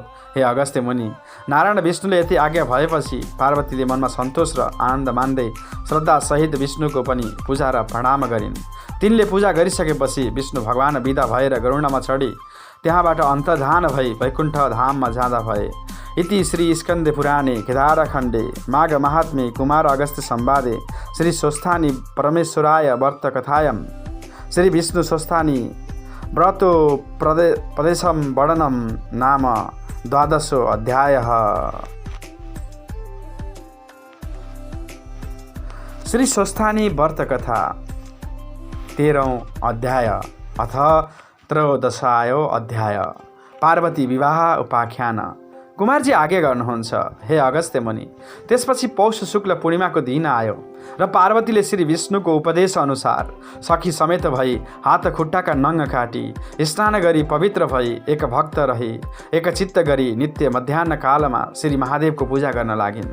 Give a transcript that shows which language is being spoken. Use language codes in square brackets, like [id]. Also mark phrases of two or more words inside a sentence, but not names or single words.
[ne] हे अगस्त्य मुनि, नारायण विष्णुले यति आज्ञा भएपछि पार्वतीले मनमा सन्तोष र आनन्द मान्दै श्रद्धासहित विष्णुको पनि पूजा र प्रणाम गरिन्। तिनले पूजा गरिसकेपछि विष्णु भगवान बिदा भएर गरुडमा चढी त्यहाँबाट अन्तर्धान भई वैकुण्ठ धाममा जाँदा भए। [sa] इति श्री स्कन्दे पुराणे केदारखण्डे माघ महात्म्ये कुमार अगस्त्य संवादे श्री स्वस्थानी परमेश्वराय व्रत कथायां श्री विष्णु स्वस्थानी व्रतो प्रदेशं वर्णनं नाम 12 अध्यायः। श्री स्वस्थानी व्रत कथा 13 अध्याय अथ त्रयोदशायो अध्याय। पार्वती विवाह उपाख्यान। [ne] कुमारजी आज्ञा गर्नुहुन्छ, हे अगस्त्य मुनि। त्यसपछि पौष शुक्ल पूर्णिमाको दिन आयो र पार्वतीले श्री विष्णुको उपदेश अनुसार सखी समेत भई हात खुट्टाका नङ काटी स्नान गरी पवित्र भई एक भक्त रही एक चित्त गरी नित्य मध्याह्न कालमा श्री महादेवको पूजा गर्न लागिन्।